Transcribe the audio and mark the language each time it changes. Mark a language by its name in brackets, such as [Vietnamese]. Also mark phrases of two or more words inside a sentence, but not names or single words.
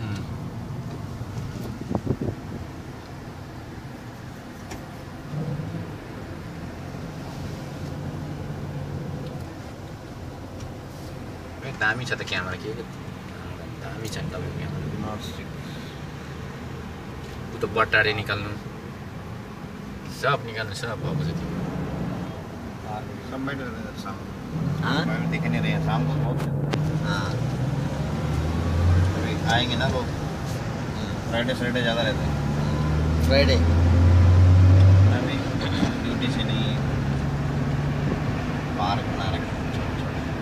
[Nepali] दामी छ त क्यामेरा के दामी छ नि तपाईँको क्यामेरा ऊ त बट्टारे निकाल्नु सब निकाल्नु सब भएको छ त्यो [Hindi] सब बैठे रहते हैं शाम हाँ को दिख नहीं रहे हैं शाम को बहुत हाँ अभी आएंगे ना लोग [English] Friday Saturday [Hindi] ज़्यादा रहते हैं फ्राइडे अभी ड्यूटी से नहीं पार्क बना रखे हैं छोटे-छोटे।